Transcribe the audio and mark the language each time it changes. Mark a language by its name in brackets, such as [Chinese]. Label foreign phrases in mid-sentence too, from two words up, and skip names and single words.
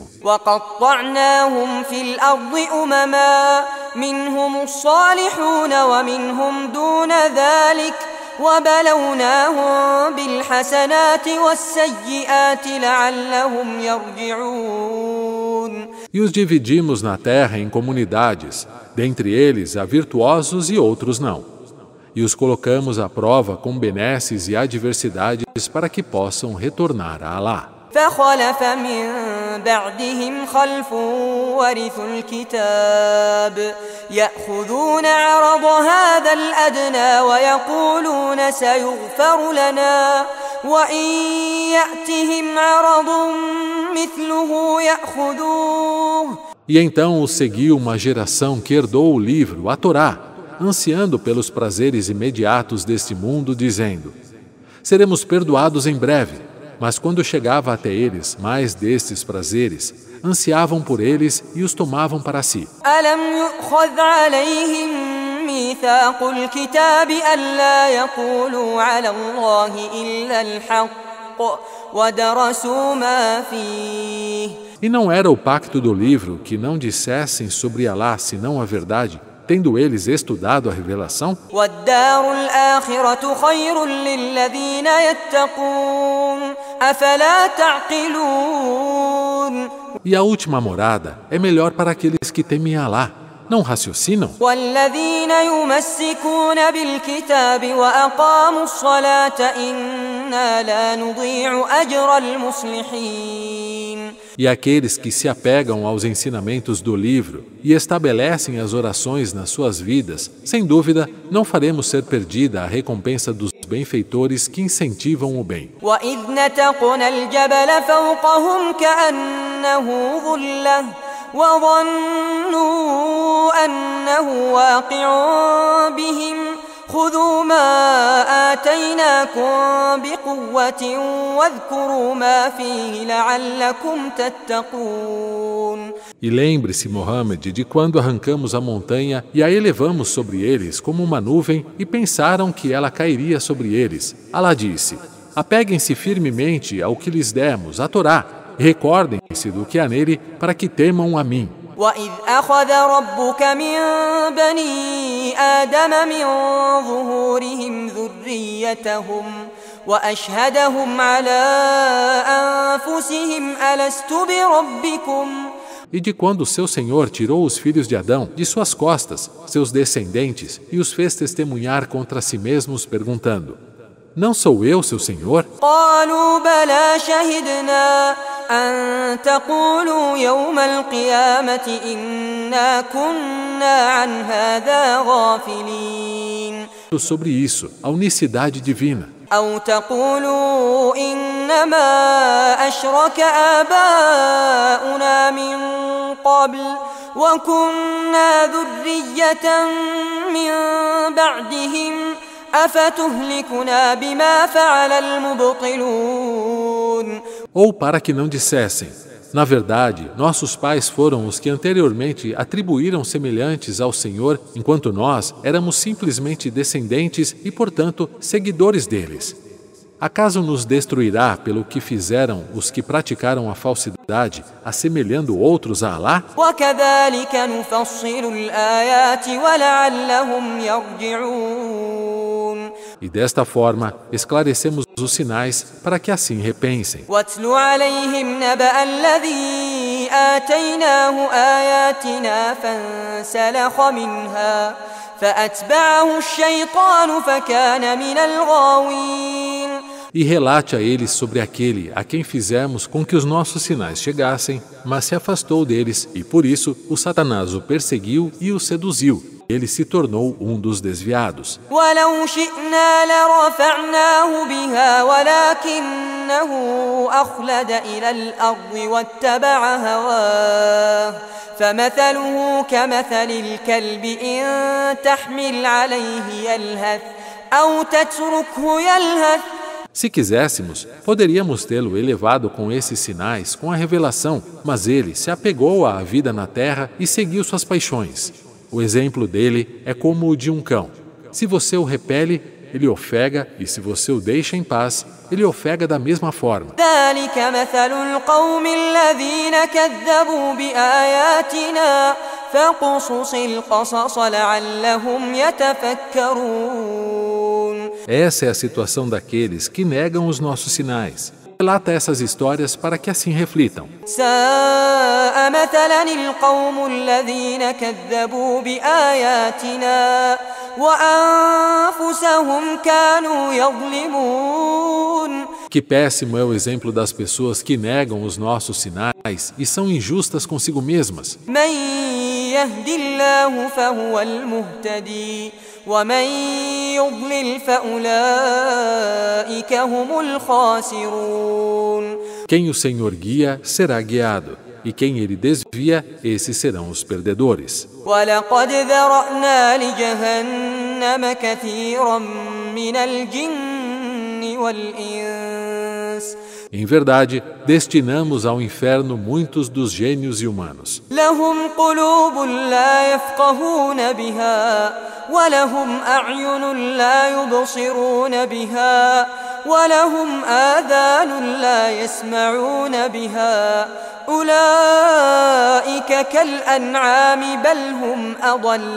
[Arabic] وقطعناهم في الأرض أمما منهم الصالحون ومنهم دون ذلك وبلوناهم بالحسنات والسيئات لعلهم يرجعون. [Portuguese] E os dividimos na terra em comunidades, dentre eles há virtuosos e outros não. E os colocamos à prova com benesses e adversidades para que possam retornar a Alá. [Arabic] فخلف من بعدهم خلف ورثوا الكتاب يأخذون عرض هذا الأدنى ويقولون سيغفر لنا وإن يأتهم عرض مثله يأخذوه. [Portuguese] E então os seguiu uma geração que herdou o livro, a Torá, ansiando pelos prazeres imediatos deste mundo, dizendo: seremos perdoados em breve. Mas quando chegava até eles mais destes prazeres, ansiavam por eles e os tomavam para si. [Arabic] ألم يؤخذ عليهم ميثاق الكتاب ألا يقولوا على الله إلا الحق ودرسوا ما فيه. [Portuguese] E não era o pacto do livro que não dissessem sobre Alá senão a verdade, tendo eles estudado a revelação? [Arabic] والدار الآخرة خير للذين يتقون أفلا تعقلون. [Portuguese] E a última morada é melhor para aqueles que temem Alá. Não raciocinam? [Arabic] والذين يمسكون بالكتاب وأقاموا الصلاة إنا لا نضيع أجر المصلحين. [Portuguese] E aqueles que se apegam aos ensinamentos do livro e estabelecem as orações nas suas vidas, sem dúvida, não faremos ser perdida a recompensa dos benfeitores que incentivam o bem. [Arabic] وإذ نتقنا الجبل فوقهم كأنه ظلة وظنوا أنه واقع بهم خذوا ما آتيناكم بقوة واذكروا ما فيه لعلكم تتقون. [Portuguese] E lembre-se, Mohammed, de quando arrancamos a montanha e a elevamos sobre eles como uma nuvem e pensaram que ela cairia sobre eles. Alá disse: apeguem-se firmemente ao que lhes demos, a Torá, e recordem-se do que há nele para que temam a mim. [Arabic] وإذ أخذ ربك من بني آدم من ظهورهم ذريتهم وأشهدهم على أنفسهم ألست بربكم. [Portuguese] E de quando seu Senhor tirou os filhos de Adão de suas costas, seus descendentes, e os fez testemunhar contra si mesmos, perguntando: não sou eu, seu Senhor? [Arabic] قالوا بلى شهدنا أن تقولوا يوم القيامة إنا كنا عن هذا غافلين. [Portuguese] sobre isso, a unicidade divina. [Arabic] أو تقولوا إنما أشرك آباؤنا من قبل وكنا ذرية من بعدهم أفتهلكنا بما فعل المبطلون. [Portuguese] Ou para que não dissessem: na verdade, nossos pais foram os que anteriormente atribuíram semelhantes ao Senhor, enquanto nós éramos simplesmente descendentes e, portanto, seguidores deles. Acaso nos destruirá pelo que fizeram os que praticaram a falsidade, assemelhando outros a Alá? [Arabic] وكذلك نفصل الآيات ولعلهم يرجعون. [Portuguese] E desta forma, esclarecemos os sinais para que assim repensem. [Arabic] واتل عليهم نبأ الذي آتيناه آياتنا فانسلخ منها فأتبعه الشيطان فكان من الغاوين. [Portuguese] E relate a eles sobre aquele a quem fizemos com que os nossos sinais chegassem, mas se afastou deles, e por isso o Satanás o perseguiu e o seduziu. Ele se tornou um dos desviados. [Arabic] ولو شئنا لرفعناه بها ولكنه أخلد إلى الأرض واتبع هواه فمثله كمثل الكلب إن تحمل عليه يلهث أو تتركه يلهث. [Portuguese] Se quiséssemos, poderíamos tê-lo elevado com esses sinais, com a revelação, mas ele se apegou à vida na terra e seguiu suas paixões. O exemplo dele é como o de um cão. Se você o repele, ele ofega, e se você o deixa em paz, ele ofega da mesma forma. [Arabic] ذلك مثل القوم الذين كذبوا بآياتنا فاقصص القصص لعلهم يتفكرون. [Portuguese] Essa é a situação daqueles que negam os nossos sinais. Relata essas histórias para que assim reflitam. [Arabic] ساء مثلا القوم الذين كذبوا بآياتنا وأنفسهم كانوا يظلمون. [Portuguese] Que péssimo é o exemplo das pessoas que negam os nossos sinais e são injustas consigo mesmas. [Arabic] من يهد الله فهو المهتدي ومن يضلل فأولئك هم الخاسرون. [Portuguese] Quem o Senhor guia será guiado, e quem ele desvia, esses serão os perdedores. [Arabic] ولقد ذرأنا لجهنم كثيرا من الجن والإنس. [Portuguese] Em verdade, destinamos ao inferno muitos dos gênios e humanos. [Arabic] لهم قلوب لا يفقهون بها ولهم أعين لا يبصرون بها ولهم آذان لا يسمعون بها أولئك كالأنعام بل هم أضل.